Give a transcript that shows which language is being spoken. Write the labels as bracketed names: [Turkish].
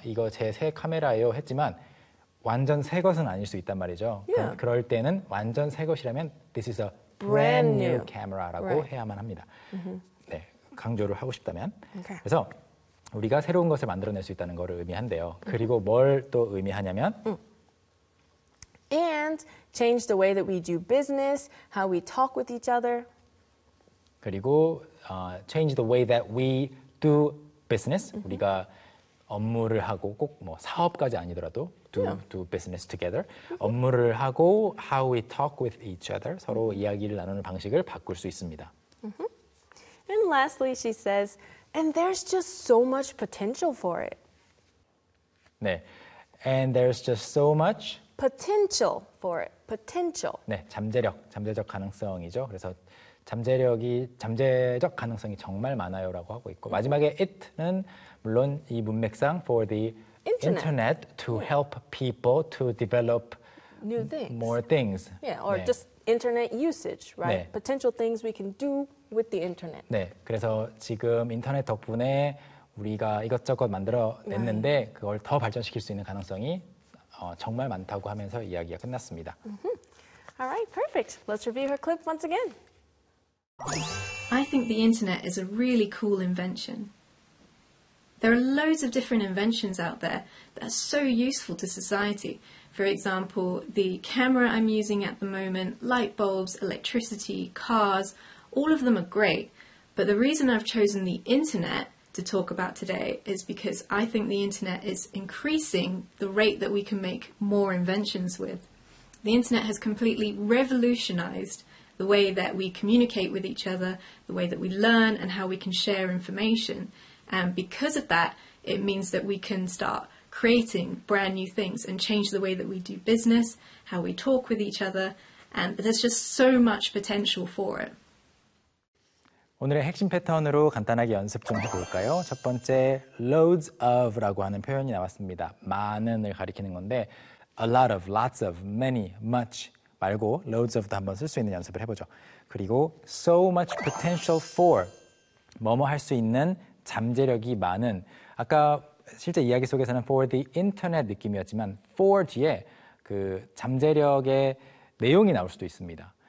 [Korean] 이거 제 새 카메라예요 했지만 완전 새 것은 아닐 수 있단 말이죠. [English] Yeah. [Korean] 그럴 때는 완전 새 것이라면 [English] This is a brand new camera [Korean] 라고 right. 해야만 합니다. 네, 강조를 하고 싶다면. [English] Okay. [Korean] 그래서 우리가 새로운 것을 만들어낼 수 있다는 걸 의미한대요. 그리고 뭘 또 의미하냐면 [English] And change the way that we do business, how we talk with each other. 그리고 change the way that we do business. [Korean] 우리가 업무를 하고 꼭 뭐 사업까지 아니더라도 [English] do business together. [Korean] 업무를 하고 [English] how we talk with each other. [Korean] 서로 이야기를 나누는 방식을 바꿀 수 있습니다. [English] And lastly, she says, and there's just so much potential for it. 네, and there's just so much potential for it. Potential. [Korean] 네, 잠재력, 잠재적 가능성이죠. 그래서 잠재력이 잠재적 가능성이 정말 많아요라고 하고 있고 마지막에 it는 물론 이 문맥상 [English] for the internet to help people to develop new things, more things. Yeah, or 네. just internet usage, right? 네. Potential things we can do with the internet. [Korean] 네, 그래서 지금 인터넷 덕분에 우리가 이것저것 만들어냈는데 right. 그걸 더 발전시킬 수 있는 가능성이 정말 많다고 하면서 이야기가 끝났습니다. [English] Mm-hmm. All right, perfect. Let's review her clip once again. I think the internet is a really cool invention. There are loads of different inventions out there that are so useful to society. For example, the camera I'm using at the moment, light bulbs, electricity, cars, all of them are great. But the reason I've chosen the internet to talk about today is because I think the internet is increasing the rate that we can make more inventions with. The internet has completely revolutionized the way that we communicate with each other, the way that we learn, and how we can share information. And because of that, it means that we can start creating brand new things and change the way that we do business, how we talk with each other, and there's just so much potential for it. [Korean] 오늘의 핵심 패턴으로 간단하게 연습 좀 해볼까요? 첫 번째, loads of라고 하는 표현이 나왔습니다. 많은을 가리키는 건데 a lot of, lots of, many, much 말고 loads of도 한번 쓸 수 있는 연습을 해보죠. 그리고 [English] so much potential for [Korean] 뭐뭐 할 수 있는 잠재력이 많은 아까 실제 이야기 속에서는 for the internet 느낌이었지만 for 뒤에 그 잠재력의 내용이 나올 수도 있습니다.